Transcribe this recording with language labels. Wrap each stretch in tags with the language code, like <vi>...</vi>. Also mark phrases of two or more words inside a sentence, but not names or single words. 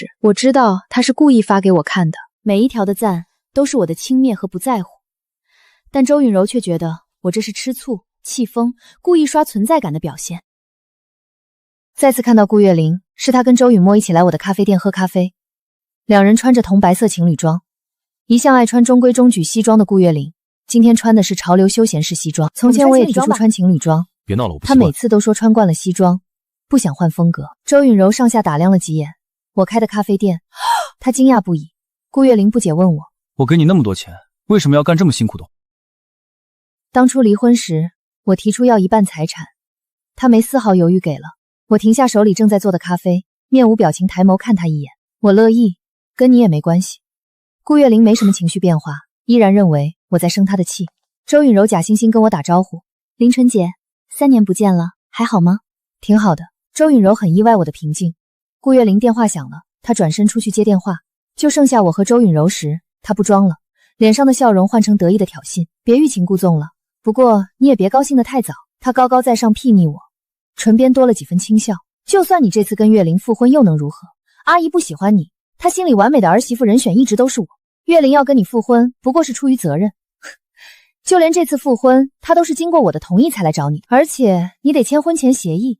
<zh>我知道她是故意發給我看的，每一條的讚都是我的輕蔑和不在乎，但周允柔卻覺得我這是吃醋、氣瘋，故意刷存在感的表現。再次看到顧月玲，是她跟周允墨一起來我的咖啡店喝咖啡，兩人穿着同白色情侶裝。一向愛穿中規中矩西裝的顧月玲，今天穿的是潮流休閒式西裝。從前我也提出穿情侶裝，別鬧了，我不習慣。她每次都說穿慣了西裝，不想換風格。周允柔上下打量了幾眼我開的咖啡店，她驚訝不已。顧月玲不解問我給你那麼多錢，為什麼要幹這麼辛苦的活？當初離婚時，我提出要1半財產，她沒絲毫猶豫給了。我停下手裡正在做的咖啡，面無表情抬眸看她一眼。我樂意，跟你也沒關係。顧月玲沒什麼情緒變化，依然認為我在生她的氣。周允柔假惺惺跟我打招呼：林纯姐，3年不見了，還好嗎？挺好的。周允柔很意外我的平靜。顧月玲電話響了，她轉身出去接電話，就剩下我和周允柔時，她不裝了，臉上的笑容換成得意的挑釁：別欲擒故縱了，不過你也別高興得太早。她高高在上睥睨我，唇邊多了幾分輕笑。就算你這次跟月玲復婚又能如何？阿姨不喜歡你，她心裡完美的兒媳婦人選一直都是我。月玲要跟你復婚，不過是出於責任。就連這次復婚，她都是經過我的同意才來找你，而且你得簽婚前協議。</zh>